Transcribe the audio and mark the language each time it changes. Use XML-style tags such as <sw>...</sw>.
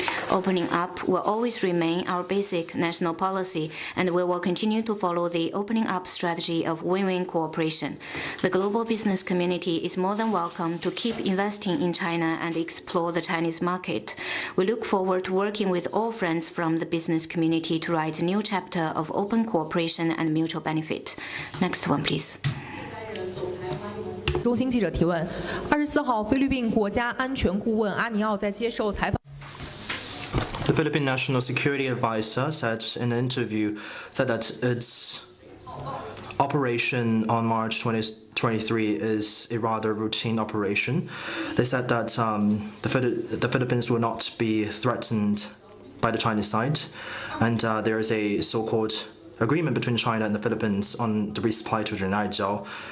<en>Opening up will always remain our basic national policy, and we will continue to follow the opening up strategy of win-win cooperation. The global business community is more than welcome to keep investing in China and explore the Chinese market. We look forward to working with all friends from the business community to write a new chapter of open cooperation and mutual benefit. Next one, please.</en> <zh>中新记者提问：24号，菲律宾国家安全顾问阿尼奥在接受采访。</zh> <en>The Philippine National Security Advisor said in an interview that its operation on March 2023 is a rather routine operation. They said that the Philippines will not be threatened by the Chinese side, and there is a so-called agreement between China and the Philippines on the resupply to Renaijiao.</en>